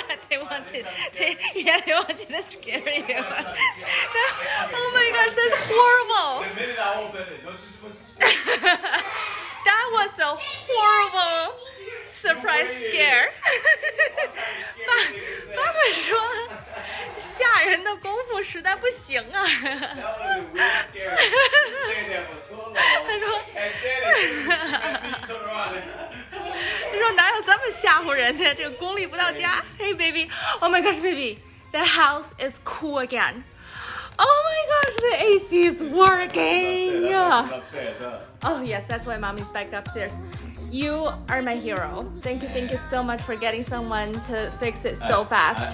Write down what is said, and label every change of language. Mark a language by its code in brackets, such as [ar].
[en] They wanted to scare you. Oh my gosh, that's horrible. The minute I open it, don't you supposed to scream? That was a horrible surprise scare. [zh] 爸爸说吓人的功夫实在不行啊。 [en] That was a weird scare. You stayed there for so long. [zh] 他说 [en] And then you turn around and [zh] 他说哪有这么吓唬人的？这个功力不到家。 [en] Hey baby, oh my gosh, baby, the house is cool again. Oh my gosh, the AC is working. upstairs, huh? Oh yes, that's why mommy's back upstairs. You are my hero. Thank you so much for getting someone to fix it so fast.